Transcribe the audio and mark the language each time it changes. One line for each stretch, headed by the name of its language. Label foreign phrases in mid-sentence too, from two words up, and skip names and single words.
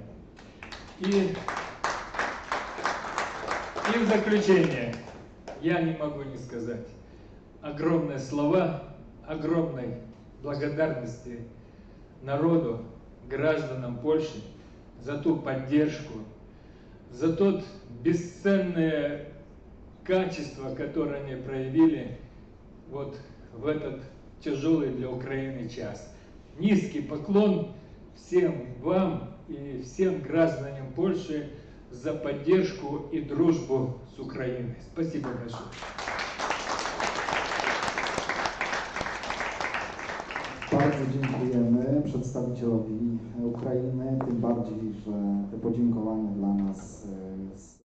Russian: И в заключение я не могу не сказать огромные слова огромной благодарности народу, гражданам Польши за ту поддержку, за тот бесценное качество, которое они проявили вот в этот тяжелый для Украины час. Низкий поклон всем вам и всем гражданам Польши за поддержку и дружбу с Украиной. Спасибо большое.
Polish: Bardzo dziękujemy przedstawicielowi Ukrainy, tym bardziej, że te podziękowania dla nas